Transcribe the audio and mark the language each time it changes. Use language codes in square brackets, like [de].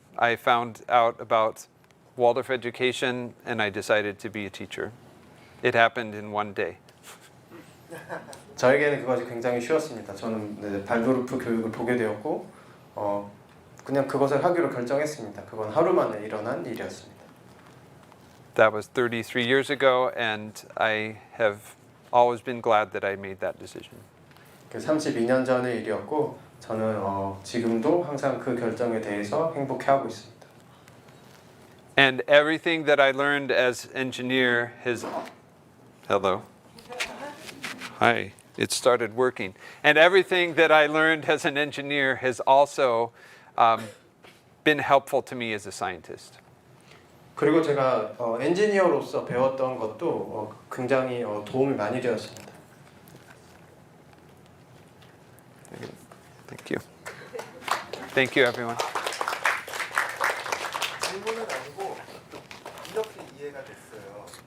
[en] I found out about Waldorf education and I decided to be a teacher. It happened in one day. [ko] 저에게는 그것이 굉장히 쉬웠습니다. 저는 발도르프 교육을 보게 되었고 그냥 그것을 하기로 결정했습니다. 그건 하루 만에 일어난 일이었습니다. [en] That was 33 years ago and I have always been glad that I made that decision. [ko] 32년 전의 일이었고 저는 지금도 항상 그 결정에 대해서 행복해하고 있습니다. [en] And everything that I learned as engineer has hello. Hi. It started working. And everything that I learned as an engineer has also been helpful to me as a scientist. [ko] 그리고 제가 엔지니어로서 배웠던 것도 굉장히 도움이 많이 되었습니다. [en] Thank you. Thank you, everyone. [ko] 질문은 아니고 이렇게 이해가 됐어요.